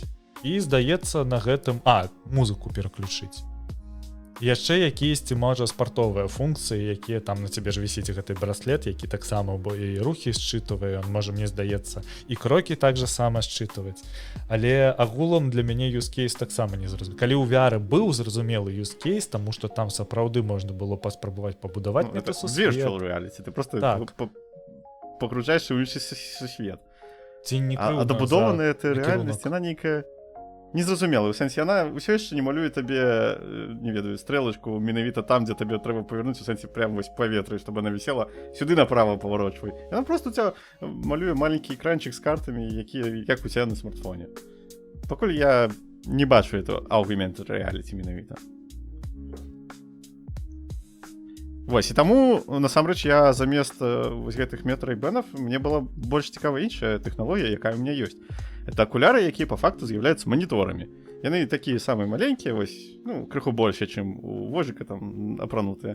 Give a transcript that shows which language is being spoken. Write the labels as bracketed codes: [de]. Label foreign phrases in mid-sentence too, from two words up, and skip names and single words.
[be] І здаецца на гэтым музыку пераключыць. Яшчэ якіясьці можа спартовыя функцыі, якія там на цябе ж вісіць гэты браслет, які таксама і рухі счытывае, он можа, мне здаецца, і крокі так же сама счытываць. Але агулам для мяне [en] use case [be] таксама не зразумелы. Калі ў VR быў зразумелы [en] use case, [be] таму што там сапраўды можна было паспрабаваць пабудаваць метасусвет. [en] Virtual reality, [ru] ты просто погружаешься [be] ў іншы сусвет. А дабудованая эта рэальнасць, яна нейкая незразумелая. У сэнсе, яна ўсё яшчэ не малюе табе, не ведаю, стрэлачку менавіта там, дзе табе трэба павярнуць, у сэнсе прям вось паветры, [ru] чтобы она [be] вісела, сюды направо паварочвай. Яна просто у ця малюе маленькі экранчык з картамі, якія як у цябе на смартфоне. Пакуль я не бачу это [en] augmented reality [be] менавіта. Вось, і таму, насамрэч, я замест вось гэтых Ray-Ban'ов, мне была больш цікава іншая тэхналогія, якая ў меня ёсць. Это акуляры, якія па факту з'яўляюцца маніторамі. Яны такія самыя маленькія, вось, ну, крыху больше, чым у Вожыка там апранутыя.